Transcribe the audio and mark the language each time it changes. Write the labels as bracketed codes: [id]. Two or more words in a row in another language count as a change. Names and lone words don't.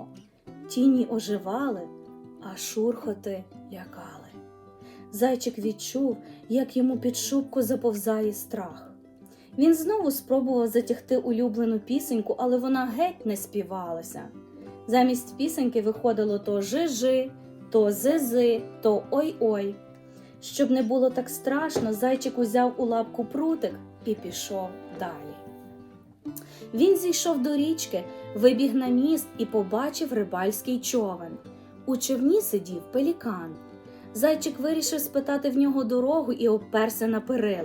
[uk] Тіні оживали, а шурхоти лякали. Зайчик відчув, як йому під шубку заповзає страх. Він знову спробував затягти улюблену пісеньку, але вона геть не співалася. Замість пісеньки виходило то жи-жи, то зи-зи, то ой-ой. Щоб не було так страшно, зайчик узяв у лапку прутик і пішов далі. Він зійшов до річки, вибіг на міст і побачив рибальський човен. У човні сидів пелікан. Зайчик вирішив спитати в нього дорогу і обперся на перила.